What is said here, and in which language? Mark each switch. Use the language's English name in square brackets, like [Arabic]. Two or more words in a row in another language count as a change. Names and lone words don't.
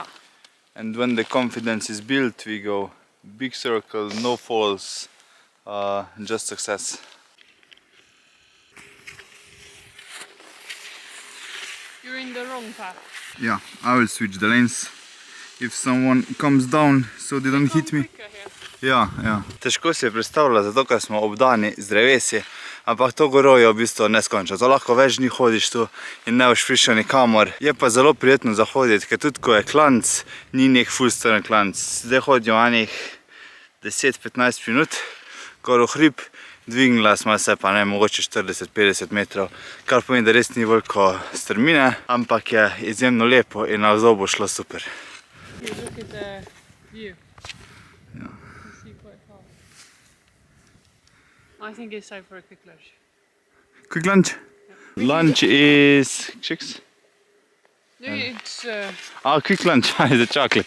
[English] And when the confidence is built, we go big circle, no falls, just success. You're in the wrong path. Yeah, I will switch the lanes if someone comes down so they don't hit me. [Slovenian] Ja, ja. Težko si je predstavljati, zato ker smo obdani z drevesi, ampak to goro je v bistvu neskončno. To lahko več dni hodiš tu in ne boš prišel nikamor. Je pa zelo prijetno zahoditi, ker tudi ko je klanc, ni nek full strn klanc. Zdaj hodimo enih 10-15 minut, gor v hrib, dvignila smo se pa ne, mogoče 40-50 metrov, kar pomeni, da res ni veliko strmine, ampak je izjemno lepo in navzdol bo šlo super. [English] You look at the view. Yeah. You see quite far. I think it's time for a quick lunch. Quick lunch? Lunch is... chicks? No, it's Oh, quick lunch is a chocolate.